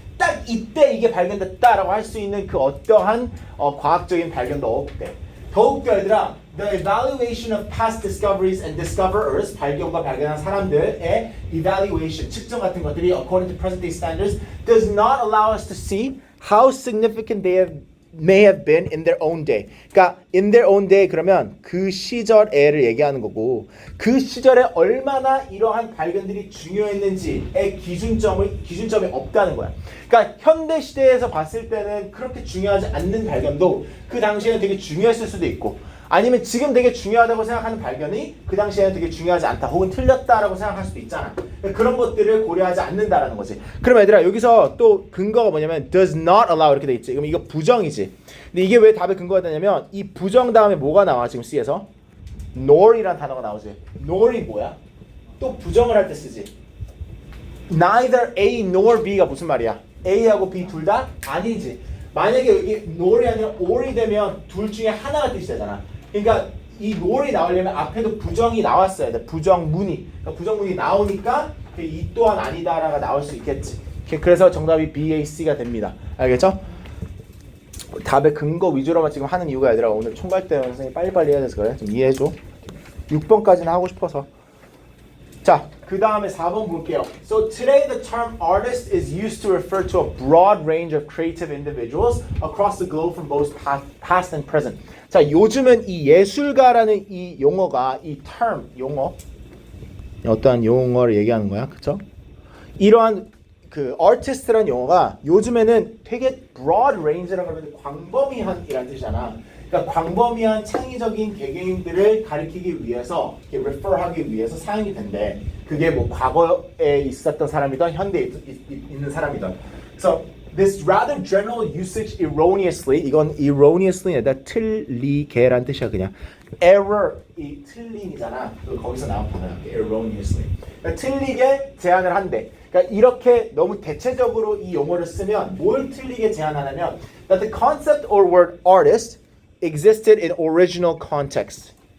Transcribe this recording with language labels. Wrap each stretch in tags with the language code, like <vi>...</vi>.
<ko>딱 이때 이게 발견됐다라고 할 수 있는 그 어떠한 과학적인 발견도 없대. 더욱더 얘들아,</ko> <en>the evaluation of past discoveries and discoverers,</en> <ko>발견과 발견한 사람들의 evaluation, 측정 같은 것들이</ko> <en>according to present day standards does not allow us to see how significant they may have been in their own day.</en> <ko>그러니까</ko> <en>in their own day</en> <ko>그러면 그 시절에를 얘기하는 거고 그 시절에 얼마나 이러한 발견들이 중요했는지의 기준점이 없다는 거야. 그러니까 현대 시대에서 봤을 때는 그렇게 중요하지 않는 발견도 그 당시에는 되게 중요했을 수도 있고 아니면 지금 되게 중요하다고 생각하는 발견이 그 당시에는 되게 중요하지 않다 혹은 틀렸다라고 생각할 수도 있잖아. 그런 것들을 고려하지 않는다라는 거지. 그럼 얘들아 여기서 또 근거가 뭐냐면</ko> <en>does not allow</en> <ko>이렇게 돼 있지. 그럼 이거 부정이지. 근데 이게 왜 답의 근거가 되냐면 이 부정 다음에 뭐가 나와 지금 C에서? nor이란 단어가 나오지. nor이 뭐야? 또 부정을 할 때 쓰지.</ko> <en>neither A nor B</en> <ko>가 무슨 말이야? A하고 B 둘 다 아니지. 만약에 여기 nor이 아니라 or이 되면 둘 중에 하나가 뜻이 되잖아. 그러니까 이 nor이 나오려면 앞에도 부정이 나왔어야 돼. 부정문이. 그러니까 부정문이 나오니까 이 또한 아니다라가 나올 수 있겠지. 그래서 정답이 B, A, C가 됩니다. 알겠죠? 답의 근거 위주로만 지금 하는 이유가 얘들아 오늘 총괄 때 선생님이 빨리빨리 해야 돼서 그래. 좀 이해해줘. 6번까지는 하고 싶어서. 자, 그 다음에 4번 볼게요.</ko> <en>So today the term artist is used to refer to a broad range of creative individuals across the globe from both past and present.</en> <ko>자, 요즘은 이 예술가라는 이 용어가 이 term 용어 어떠한 용어를 얘기하는 거야, 그렇죠? 이러한 그 artist라는 용어가 요즘에는 되게 broad range라고 하면 광범위한이라는 뜻이잖아. 그러니까 광범위한 창의적인 개개인들을 가리키기 위해서, refer하기 위해서 사용이 된대. 그게 뭐 과거에 있었던 사람이든 현대에 있는 사람이든.</ko> <en>So this rather general usage erroneously,</en> <ko>이건 erroneously에다 틀리게란 뜻이야 그냥. error 이 틀림이잖아. 거기서 나온 단어야. erroneously. 그러니까 틀리게 제안을 한대. 그러니까 이렇게 너무 대체적으로 이 용어를 쓰면 뭘 틀리게 제안하냐면</ko> <en>that the concept or word artist existed in original context.</en>